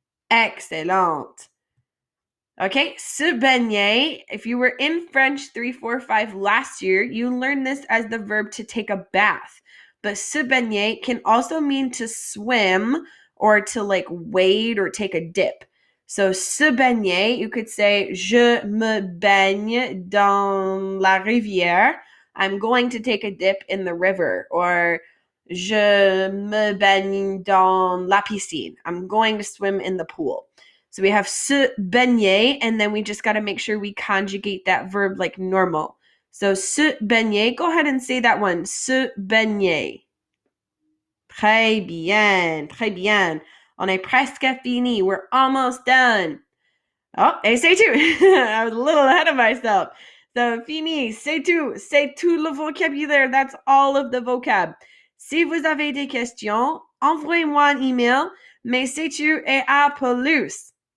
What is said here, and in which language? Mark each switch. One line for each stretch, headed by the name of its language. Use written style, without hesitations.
French: Excellent. Okay, se baigner.
English: If you were in French 345 last year, you learned this as the verb to take a bath. But se baigner can also mean to swim or to like wade or take a dip.
French: So se baigner,
English: you could say
French: je me baigne dans la rivière.
English: I'm going to take a dip in the river.
French: Or je me baigne dans la piscine.
English: I'm going to swim in the pool. So we have se baigner, and then we just got to make sure we conjugate that verb like normal. So se baigner, go ahead and say that one.
French: Se baigner. Très bien, très bien. On est presque fini.
English: We're almost done.
French: Oh, et c'est tout.
English: I was a little ahead of myself.
French: So, fini, c'est tout. C'est tout le vocabulaire.
English: That's all of the vocab.
French: Si vous avez des questions, envoyez-moi un email. Mais c'est tout et à plus.